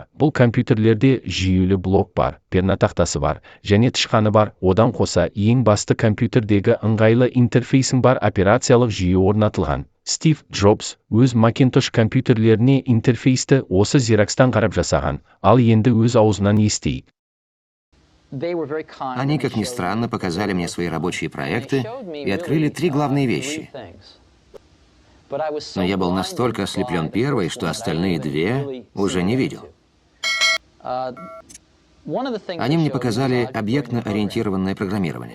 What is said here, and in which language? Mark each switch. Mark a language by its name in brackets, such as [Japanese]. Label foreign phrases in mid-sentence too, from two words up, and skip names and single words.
[Kazakh] Бұл компьютерлерде жүйелі блок бар, пернетақтасы бар, және тышқаны бар. Одан қоса ең басты компьютердегі ыңғайлы интерфейсің бар операциялық жүйе орнатылған. Стив Джобс өз Macintosh компьютерлеріне интерфейсті осы Xerox'тан қарап жасаған, ал енді өз аузынан естейік. [Russian] Они, как ни странно, показали мне свои рабочие проекты и открыли 3 главные вещи. Но я был настолько ослеплен первой, что остальные 2 уже не видел. Они мне показали объектно-ориентированное программирование.